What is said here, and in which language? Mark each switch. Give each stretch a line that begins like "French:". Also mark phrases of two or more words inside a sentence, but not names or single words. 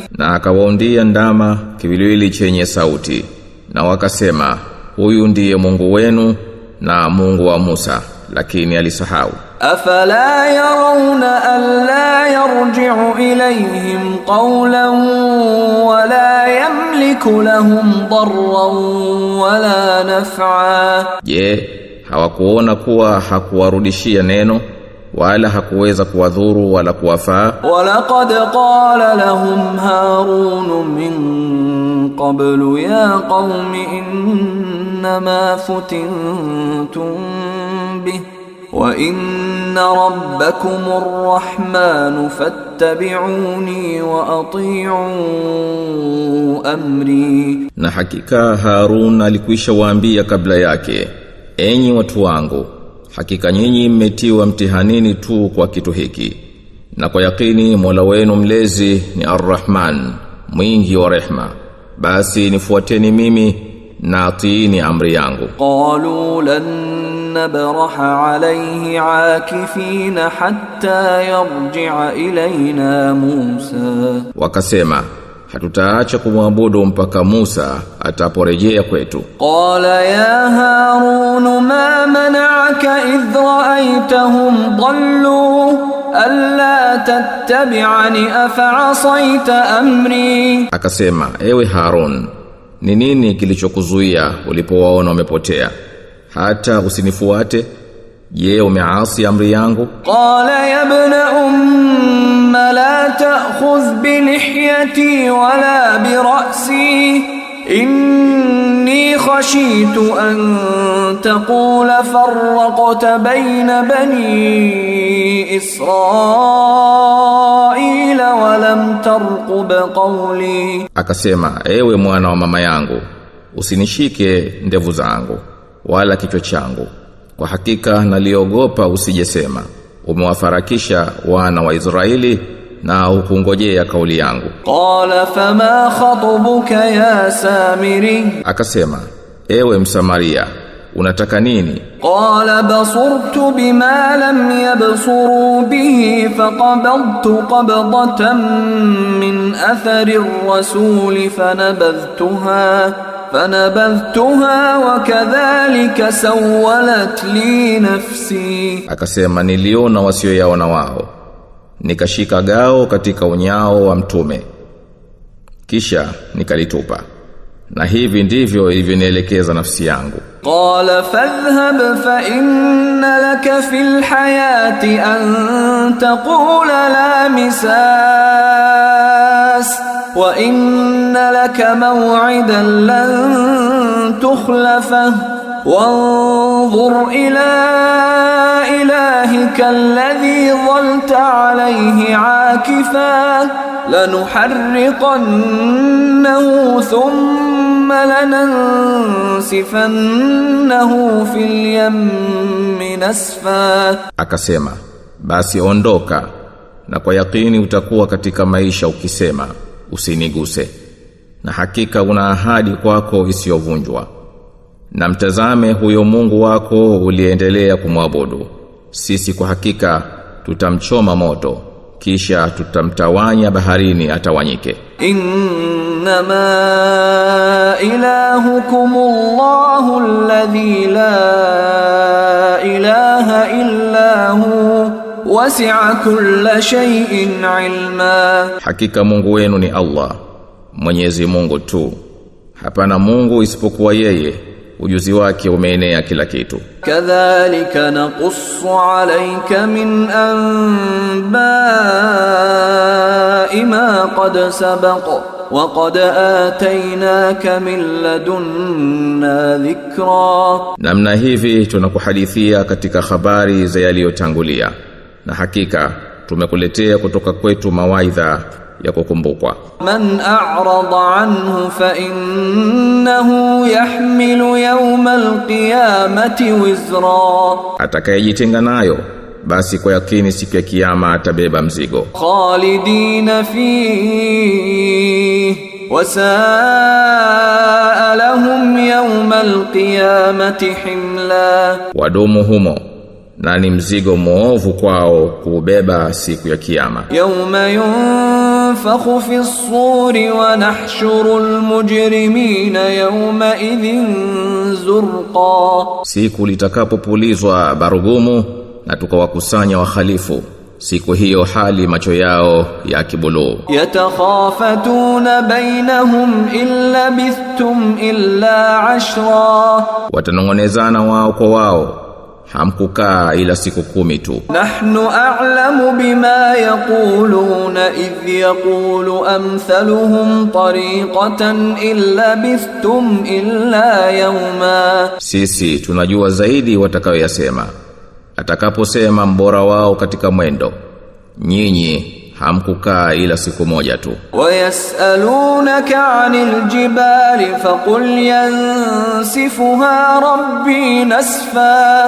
Swahili: Na akawaundia ndama kiwiliwili chenye sauti, na wakasema, huyu ndiye Mungu wenu na Mungu wa Musa, lakini alisahau.
Arabic: أفلا يرون ألا يرجع إليهم قولا ولا لهم ضرا ولا نفعا.
Swahili: Je, hawakuona kuwa hakuwarudishia neno wala hakuweza kuwadhuru wala kuwafaa?
Arabic: ولقد قال لهم هارون من قبل يا قوم إنما فتنتم به وإن ربكم الرحمن فاتبعوني وأطيعوا أمري.
Swahili: Na hakika Harun alikwisha waambia kabla yake, enyi watu wangu, hakika nyinyi mmetiwa mtihanini tu kwa kitu hiki, na kwa yakini Mola wenu mlezi ni Ar-Rahman, mwingi wa rehma, basi nifuateni mimi na atiini amri yangu.
Arabic: قالوا لن نبرح عليه عاكفين حتى يرجع إلينا موسى.
Swahili: Wakasema, hatutaacha kumwabudu mpaka Musa ataporejea kwetu.
Arabic: قال يا هارون ما منعك إذ رأيتهم ضلوا ألا تتبعني أفعصيت أمري.
Swahili: Akasema, ewe Harun, ni nini kilichokuzuia ulipowaona wamepotea hata usinifuate? Je, umeasi amri yangu?
Arabic: قال يا ابن أم لا تأخذ بلحيتي ولا برأسي إني خشيت أن تقول فرقت بين بني إسرائيل ولم ترقب قولي.
Swahili: Akasema, ewe mwana wa mama yangu, usinishike ndevu zangu wala kichwa changu, kwa hakika naliogopa usijesema umewafarakisha wana wa Israeli na ukungojea kauli yangu.
Arabic: قال فما خطبك يا سامري.
Swahili: Akasema, ewe Msamaria, unataka nini?
Arabic: قال بصرت بما لم يبصروا به فقبضت قبضة من أثر الرسول فنبذتها وكذلك سولت لي نفسي.
Swahili: Akasema, niliona wasioyaona wao, nikashika gao katika unyao wa mtume, kisha nikalitupa, na hivi ndivyo ilivyonielekeza nafsi yangu.
Arabic: قال فاذهب فإن لك في الحياة أن تقول لا مساس وإن لك موعدا لن تخلفه وانظر إلى إلهك الذي ظلت عليه عاكفا لنحرقنه ثم لننسفنه في اليم نسفا.
Swahili: Akasema, basi ondoka, na kwa yakini utakuwa katika maisha ukisema usiniguse, na hakika una ahadi kwako isiyovunjwa. Na mtazame huyo Mungu wako uliendelea kumwabudu, sisi kwa hakika tutamchoma moto, kisha tutamtawanya baharini atawanyike.
Arabic: إنما إلهكم الله الذي لا إله إلا هو وسع كل شيء علما.
Swahili: Hakika Mungu wenu ni Allah, Mwenyezi Mungu tu, hapana Mungu isipokuwa yeye, ujuzi wake umeenea kila kitu.
Arabic: كذلك نقص عليك من أنباء ما قد سبق وقد آتيناك من لدنا ذكرا.
Swahili: Namna hivi tunakuhadithia katika habari za yaliyotangulia, na hakika tumekuletea kutoka kwetu mawaidha ya kukumbukwa.
Arabic: من أعرض عنه فإنه يحمل يوم القيامة وزرا.
Swahili: Atakayejitenga nayo, basi kwa yakini siku ya kiyama atabeba mzigo.
Arabic: خالدين فيه وساء لهم يوم القيامة حملا.
Swahili: Wadumu humo, na ni mzigo mwovu kwao kubeba siku ya kiyama.
Arabic: يوم ينفخ في الصور ونحشر المجرمين يومئذ زرقا.
Swahili: Siku litakapopulizwa barugumu na tukawakusanya wahalifu, siku hiyo hali macho yao ya kibuluu.
Arabic: يتخافتون بينهم إن لبثتم إلا 10.
Swahili: Watanongonezana wao kwa wao, hamkukaa ila siku 10 tu.
Arabic: نحن أعلم بما يقولون إذ يقول أمثلهم طريقة إن لبثتم إلا يوما.
Swahili: Sisi tunajua zaidi watakayoyasema. Atakaposema mbora wao katika mwendo, nyinyi hamkukaa ila siku moja tu.
Arabic: ويسألونك عن الجبال فقل ينسفها ربي نسفا.